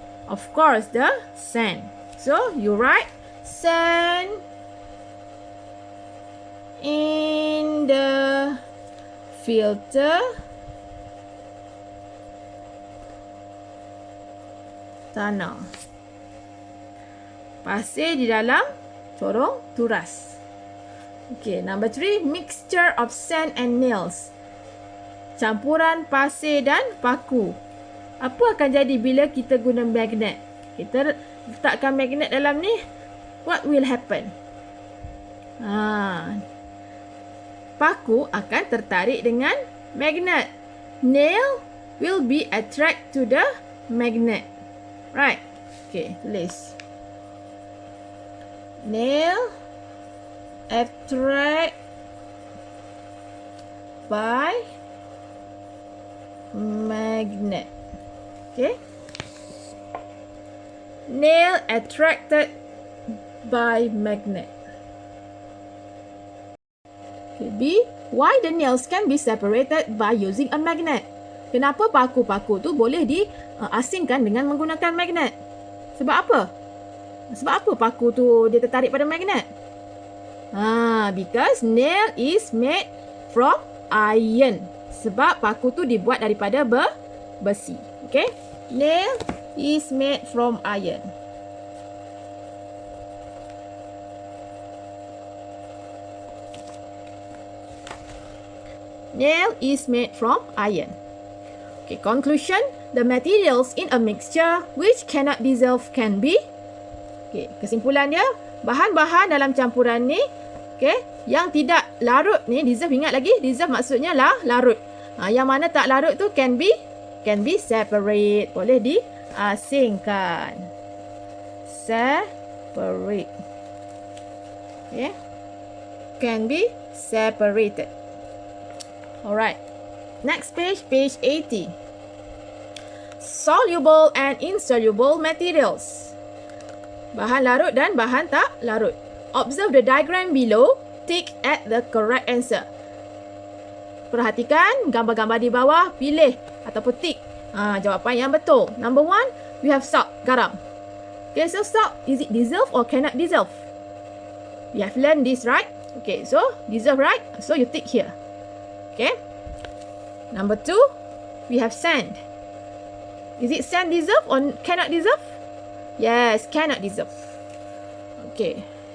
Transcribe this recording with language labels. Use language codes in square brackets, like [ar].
[en] Of course, the sand. So, you write sand in the filter tunnel. [ms] Pasir di dalam corong turas. [en] Okay, number 3, mixture of sand and nails. [ms] Campuran pasir dan paku. Apa akan jadi bila kita guna magnet? Kita letakkan magnet dalam ni, [en] what will happen? [ms] Paku akan tertarik dengan magnet. [en] Nail will be attract to the magnet. Right? Okay, tulis. Nail attract by magnet. Okay. Nail attracted by magnet. Okay, B. Why the nails can be separated by using a magnet? [ms] Kenapa paku-paku tu boleh diasingkan dengan menggunakan magnet? Sebab apa? Sebab apa paku tu dia tertarik pada magnet? [en] Because nail is made from iron. [ms] Sebab paku tu dibuat daripada besi. [en] Okay? Nail is made from iron. Nail is made from iron. Okay, conclusion. The materials in a mixture which cannot dissolve can be. [ms] Okay, kesimpulan dia, bahan-bahan dalam campuran ni, okay, yang tidak larut ni, dissolve, ingat lagi, dissolve maksudnya larut. Yang mana tak larut tu [en] can be separate, [ms] boleh diasingkan. [en] Separate. Okay, can be separated. Alright. Next page, page 80. Soluble and insoluble materials. [ms] Bahan larut dan bahan tak larut. [en] Observe the diagram below. Tick at the correct answer. [ms] Perhatikan gambar-gambar di bawah. Pilih ataupun tick jawapan yang betul. [en] Number 1, we have salt, garam. Okay, so salt, is it dissolve or cannot dissolve? We have learned this, right? Okay, so dissolve, right? So you tick here. Okay. Number 2, we have sand. Is it sand dissolve or cannot dissolve? Yes, cannot dissolve. Okay.